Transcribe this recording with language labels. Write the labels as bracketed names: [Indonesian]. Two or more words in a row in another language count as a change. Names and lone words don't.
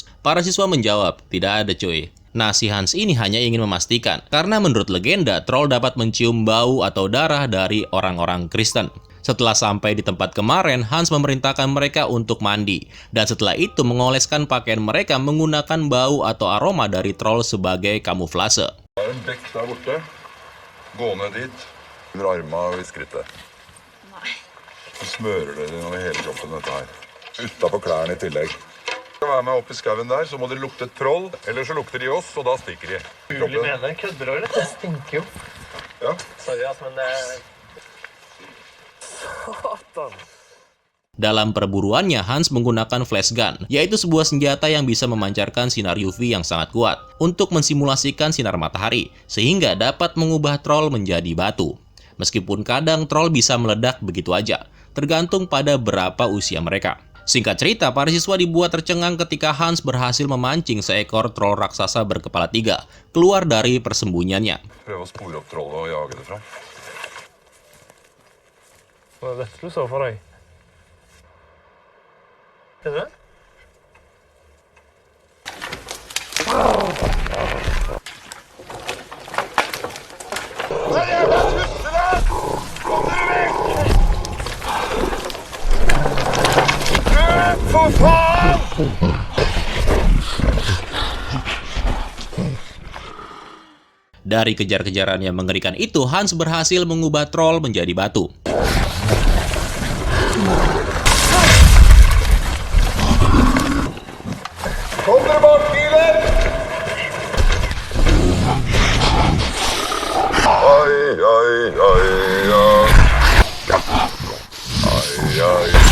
[Indonesian] Para siswa menjawab, tidak ada cuy. Nah, si Hans ini hanya ingin memastikan, karena menurut legenda, troll dapat mencium bau atau darah dari orang-orang Kristen. Setelah sampai di tempat kemarin, Hans memerintahkan mereka untuk mandi. Dan setelah itu mengoleskan pakaian mereka menggunakan bau atau aroma dari troll sebagai kamuflase. [Norwegian] Under armene og i skrittet. Nei. Så smører dere den over hele kroppen, dette her. Utenpå klærne i tillegg. Skal være med opp i skauen der, så må dere lukte troll, eller så lukter de oss, og da stikker de. Mulig mener, kødder du, eller? Det stinker jo. Ja. Sorry, men det... 16. [Indonesian] Dalam perburuannya, Hans menggunakan [English] flash gun, [Indonesian] yaitu sebuah senjata yang bisa memancarkan sinar UV yang sangat kuat untuk mensimulasikan sinar matahari, sehingga dapat mengubah troll menjadi batu. Meskipun kadang troll bisa meledak begitu aja, tergantung pada berapa usia mereka. Singkat cerita, para siswa dibuat tercengang ketika Hans berhasil memancing seekor troll raksasa berkepala 3 keluar dari persembunyiannya. [Norwegian] Prøve å spore opp trollet og jage det fram. Var det dette du så for deg? Skjønner du? For faen! [Indonesian] Dari kejar-kejaran yang mengerikan itu, Hans berhasil mengubah troll menjadi batu. [Norwegian] Kom dere bak, biler! Ai, ai, ai, ai. Ai, ai.